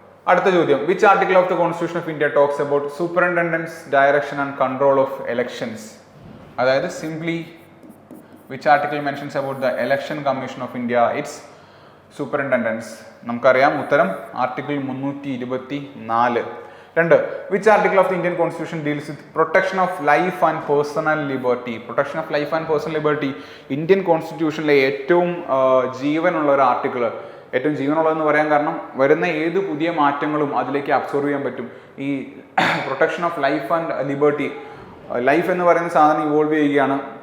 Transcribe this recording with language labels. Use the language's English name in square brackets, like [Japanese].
[Malayalam] അടുത്ത ചോദ്യം, [English] Which article of the constitution of India talks about superintendence direction and control of elections? അതായത് simply which article mentions about the election commission of India, its superintendence. [Malayalam] നമുക്കറിയാം ഉത്തരം article 324. 2. [English] Which article of the Indian Constitution deals with protection of life and personal liberty? Protection of life and personal liberty [Malayalam] Indian കോൺസ്റ്റിറ്റ്യൂഷനിലെ ഏറ്റവും ജീവനുള്ള ഒരു article. ഏറ്റവും ജീവനുള്ളതെന്ന് പറയാൻ കാരണം വരുന്ന ഏത് പുതിയ മാറ്റങ്ങളും അതിലേക്ക് അബ്സോർവ് ചെയ്യാൻ പറ്റും. ഈ protection of life and liberty, life എന്ന് പറയുന്ന സാധനം ഇവോൾവ് ചെയ്യുകയാണ്.